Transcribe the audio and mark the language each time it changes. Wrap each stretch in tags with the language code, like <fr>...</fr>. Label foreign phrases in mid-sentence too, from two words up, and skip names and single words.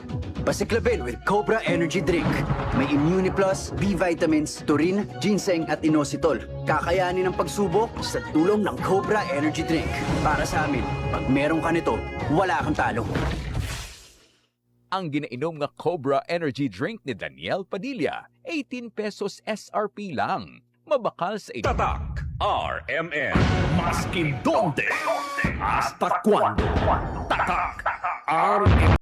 <tl>Pasiklabin with Cobra Energy Drink. May Immune Plus, B vitamins, taurine, ginseng at inositol. Kakayanin ang pagsubok sa tulong ng Cobra Energy Drink. Para sa amin, pag meron ka nito, wala kang talo.</tl> <hil>Ang ginainom nga Cobra Energy Drink ni Daniel Padilla, 18 pesos SRP lang. Mabakal sa</hil> <tl>Tatak RMN.</tl> <hil>Maskin donde.</hil> <es>Hasta cuando.</es> <tl>Tatak RMN.</tl>